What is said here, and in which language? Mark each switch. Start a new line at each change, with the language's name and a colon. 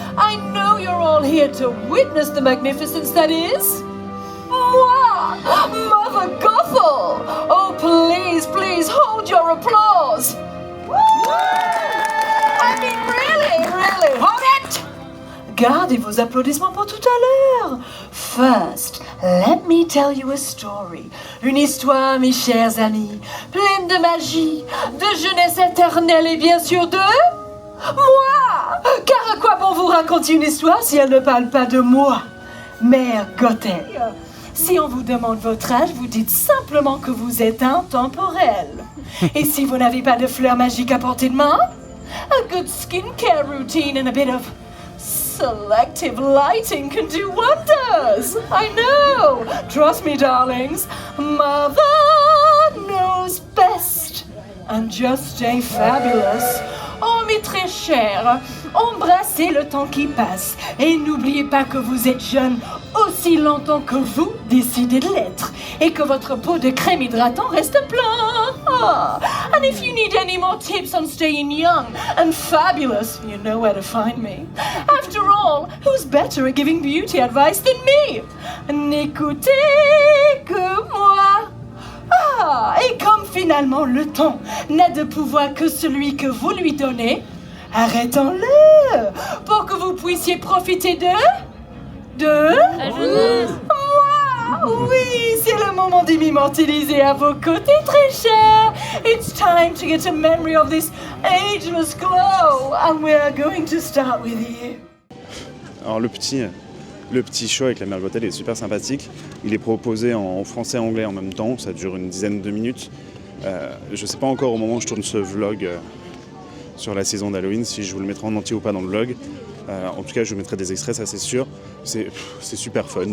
English: I know you're all here to witness the magnificence that is... moi! Mother Gothel! Oh, please, please hold your applause! I mean, really, hold it!
French: Gardez vos applaudissements pour tout à l'heure.
English: First, let me tell you a story.
French: Une histoire, mes chers amis, pleine de magie, de jeunesse éternelle et bien sûr de... moi! Car à quoi bon vous raconter une histoire si elle ne parle pas de moi? Mère Gothel. Si on vous demande votre âge, vous dites simplement que vous êtes intemporel. Et si vous n'avez pas de fleurs magiques à portée de main,
English: a good skincare routine and a bit of... selective lighting can do wonders. I know. Trust me, darlings. Mother knows best. And just stay fabulous.
French: Oh, mes très chers, embrassez le temps qui passe. Et n'oubliez pas que vous êtes jeune aussi longtemps que vous décidez de l'être. Et que votre pot de crème hydratant reste plein. Oh.
English: And if you need any more tips on staying young and fabulous, you know where to find me. After all, who's better at giving beauty advice than me?
French: N'écoutez que moi. Ah, et comme finalement le temps n'a de pouvoir que celui que vous lui donnez, arrêtons-le pour que vous puissiez profiter de... La jeunesse. Moi, oui, c'est le moment de m'immortaliser à vos côtés, très chers.
English: It's time to get a memory of this ageless glow, and we're going to start with you.
French: Alors le petit show avec la Mère Gothel est super sympathique. Il est proposé en français et anglais en même temps. Ça dure une dizaine de minutes. Je ne sais pas encore au moment où je tourne ce vlog sur la saison d'Halloween si je vous le mettrai en entier ou pas dans le vlog. En tout cas, je vous mettrai des extraits, ça c'est sûr. C'est super fun.